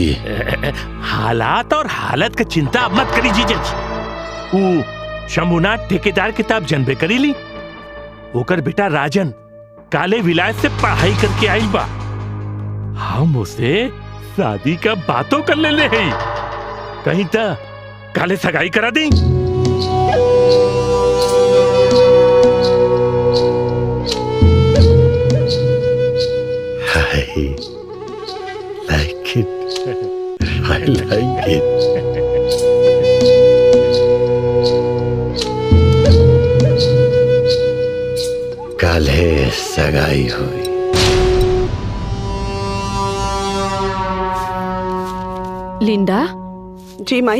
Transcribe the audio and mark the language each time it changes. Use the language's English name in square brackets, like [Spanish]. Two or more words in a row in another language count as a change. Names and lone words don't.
[Bhojpuri] हालात और हालत का चिंता अब मत करी जीजा जी। वो शंभुनाथ ठेकेदार किताब जनबे करी ली, ओकर बेटा राजन काले विलायत से पढ़ाई करके आई बा। हम उसे शादी का बातों कर ले हैं, कहीं तो काले सगाई करा दी। [English] I like it. [Bhojpuri] काले सगाई हुई। लिंडा। जी माई।